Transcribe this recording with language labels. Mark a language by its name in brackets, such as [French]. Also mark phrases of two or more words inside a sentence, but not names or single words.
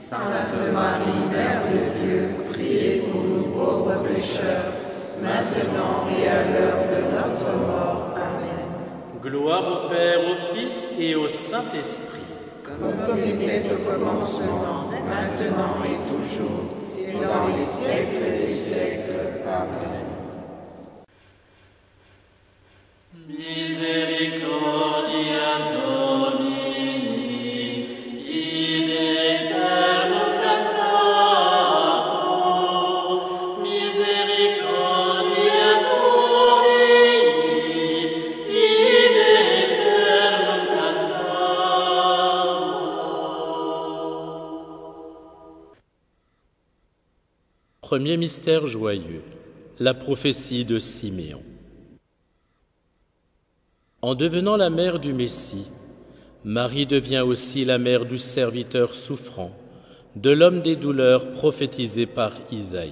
[French] Sainte Marie, Mère de Dieu, priez pour nous pauvres pécheurs, maintenant et à l'heure de notre mort. Amen. Gloire au Père, au Fils et au Saint-Esprit. Comme il était au commencement, maintenant et toujours, et dans les siècles des siècles. Amen. [Latin] Misericordias Domini, in aeternum cantabor, misericordias Domini, in aeternum cantabor. [French] Premier mystère joyeux, la prophétie de Siméon. En devenant la mère du Messie, Marie devient aussi la mère du serviteur souffrant, de l'homme des douleurs prophétisé par Isaïe.